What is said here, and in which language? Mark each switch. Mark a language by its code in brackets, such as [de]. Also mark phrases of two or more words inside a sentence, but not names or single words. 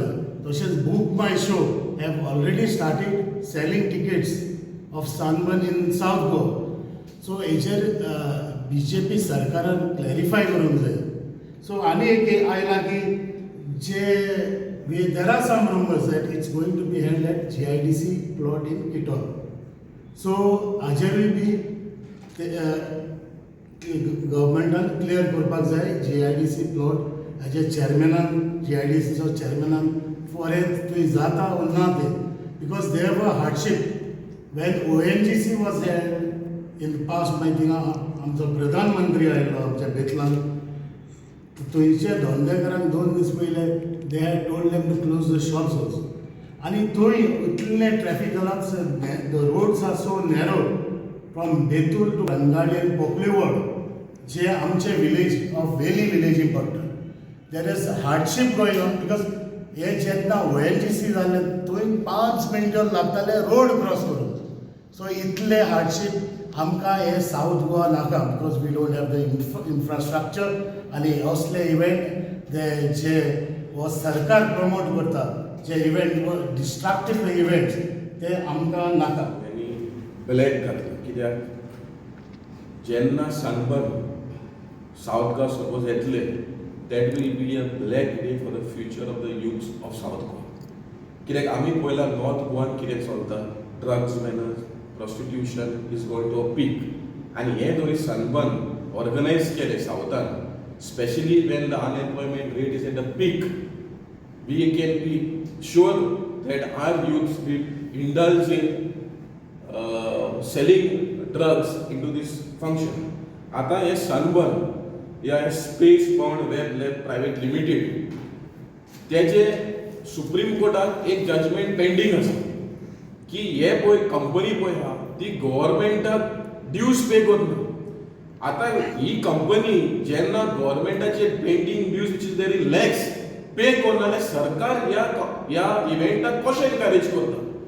[en] तशेंच Book My Show have already started selling tickets of Sunburn in South Goa. [kok] सो हेचेर BJP सरकारान क्लॅरिफाय करूंक जाय. सो आनी एक आयला की जे [en] there are some rumours that it's going to be held at GIDC plot in Kitol. [kok] सो हाजेरूय बी गव्हर्मेंटान क्लियर करपाक जाय GIDC प्लॉट. हाजे चॅरमॅनान GIDCचो चॅरमॅनान फॉरेन थंय जाता ओ ना ते [en] बिकॉज they have a hardship when ONGC was held in the past. [kok] मागीर थिंगा आमचो प्रधानमंत्री आयिल्लो आमच्या बेतलान थंयचे धंदेकारांक 2 दीस पयले [en] they had told them to close the shops also. [kok] आनी थंय इतले ट्रॅफिक जालां, [en] the roads are so narrow from Betul to Bengali and Pokolevad [kok] जे आमचे [en] village of Velli [kok] विलेजी पडटा. [en] there is hardship going on because [kok] हे जेन्ना ONGC जाल्ले थंय 5 मिनटां लागताले [en] road cross [kok] करून. सो इतले हार्डशीप आमकां हे साऊथ गोवा नाका [en] because we don't have the infrastructure. [kok] आनी असले इव्हेंट जे हो सरकार प्रमोट करता जे इव्हेंट [en] destructive events [kok] ते आमकां नाका. ब्लॅक घातलं कित्याक जेन्ना सनबर्न साऊथ गोवा सपोज येतले [en] that will be a black day for the future of the youths of South Goa. [kok] कित्याक आमी पळयला नॉर्थ गोवान कितें चलता, [en] drugs menace, prostitution is going to a peak [kok] आनी हे दोरी सनबर्न ऑर्गनायज केले सावथान, [en] specially when the unemployment rate is at the peak. We can be sure that our youths will indulge in selling drugs into this function. [kok] आता हे सनबर्न या स्पेस बाउंड वेब लॅब प्रायवेट लिमिटेड त्याचे सुप्रीम कोर्टात एक [en] judgment pending [kok] आसा की हे पळय कंपनी पळय आहा ती गव्हर्मेंटाक [en] dues pay [kok] करना. आता ही कंपनी जेन्ना गव्हर्मेंटाचे [en] pending dues which is very lax pay [kok] करना जाल्यार सरकार या इव्हेंटाक कशें एनकरेज करता.